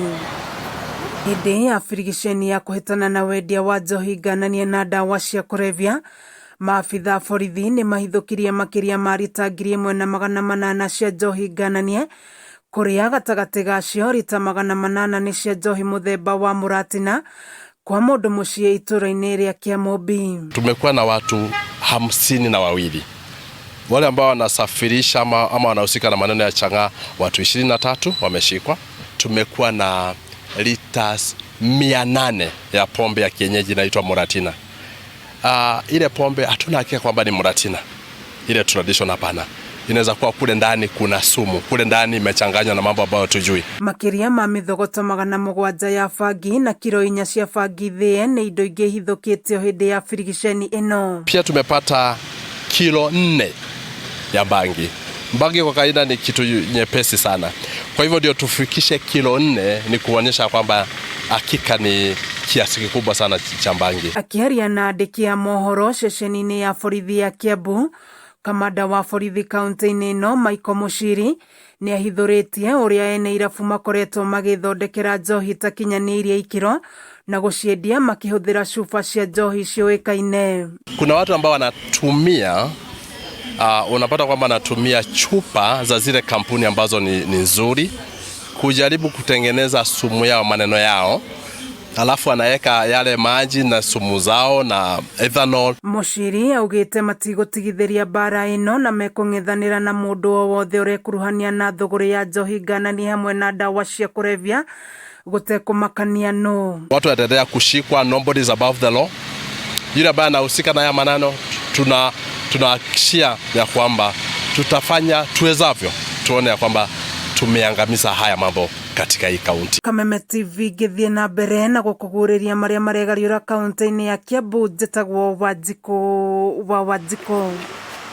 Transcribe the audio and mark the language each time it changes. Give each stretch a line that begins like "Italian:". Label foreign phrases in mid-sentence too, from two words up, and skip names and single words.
Kikuyu: Hĩndĩ ya birigiceni ya kũhĩtana na wendia wa njohi ngananie na ndawa cia kũrebia, maabitha borithi nĩ mahithũkirie makĩria ma rita 1,800 cia njohi ngananie, kũrĩa gatagatĩ gacio rita 800 nĩ cia njohi mũthemba wa mũratina, kwa mũndũ mũciĩ itũra-inĩ rĩa Kiambu.
Swahili: Tumekuwa na watu 52 wale ambao wanasafirisha ama wanahusika na maneno ya chang'aa, watu 23 wameshikwa. Tumekuwa na liters 800 ya pombe ya kienyeji inaitwa Muratina. Ile pombe hatuna hakika kwamba ni Muratina, ile traditional hapana. Inaweza kuwa kule ndani kuna sumu, kule ndani imechanganywa na mambo ambayo tujui.
Kikuyu: Makiria ma mithogoto 700 ya bangi na kilo 4 cia bangi thĩe nĩ indo ingĩ hithũkĩtio hĩndĩ ya birigiceni ĩno.
Swahili: Pia tumepata kilo 4 ya bangi. Bangi kwa kawaida ni kitu nyepesi sana. Kwa hivyo ndio tufikishe kilo 4 ni kuonyesha kwamba hakika ni kiasi kikubwa sana cha bangi.
Kikuyu: Akiaria na andĩki a mohoro ceceni-inĩ ya borithi ya Kiambu, kamanda wa borithi kaunti-inĩ ĩno Michael Muchiri nĩ ahithũrĩtie ũrĩa ene irabu makoretwo magĩthondekera njohi takinyanĩirie ikĩro na gũciendia makĩhũthĩra chupa cia njohi ciũĩkaine.
Swahili: Kuna watu ambao wanatumia unapata kwamba anatumia chupa za zile kampuni ambazo ni nzuri kujaribu kutengeneza sumu yao, maneno yao, alafu anaweka yale maji na sumu zao na ethanol.
Kikuyu: Muchiri augĩte matigũtigithĩria bara ĩno na mekũng'ethanĩra na mũndũ o wothe ũrekuruhania na thũgũrĩ ya njohi ngananie hamwe na ndawa cia kũrebia gũtekũmakania no.
Swahili: Watu wataendelea kushikwa,
English: nobody is above the law.
Swahili: Yule ambaye anahusika na haya maneno tunahakikishia ya kwamba tutafanya tuwezavyo tuone ya kwamba tumeangamiza haya mambo katika hii kaunti.
Kikuyu: Kameme TV gĩthiĩ na mbere na gũkũgũrĩria marĩa maregariũra kaunti-inĩ ya Kiambu. Njĩtagwo Wanjikũ wa Wanjikũ.